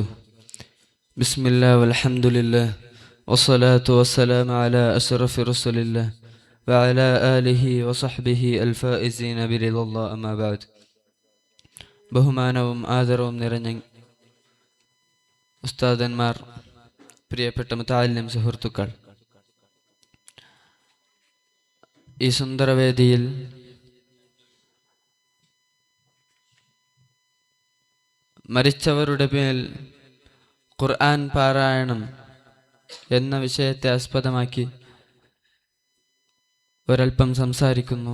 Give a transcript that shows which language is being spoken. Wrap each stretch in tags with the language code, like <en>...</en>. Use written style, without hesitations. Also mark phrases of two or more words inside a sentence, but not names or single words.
<ar>بسم الله والحمد لله والصلاة والسلام على أشرف رسول الله وعلى آله وصحبه الفائزين برضا الله. أما بعد.</ar> <ml>ബഹുമാനവും ആദരവും നിറഞ്ഞ ഉസ്താദന്മാർ, പ്രിയപ്പെട്ട മുതഅല്ലിം സുഹൃത്തുക്കൾ, ഈ സുന്ദരവേദിയിൽ മരിച്ചവരുടെ മേൽ ഖുർആൻ പാരായണം എന്ന വിഷയത്തെ ആസ്പദമാക്കി ഒരൽപ്പം സംസാരിക്കുന്നു.</ml>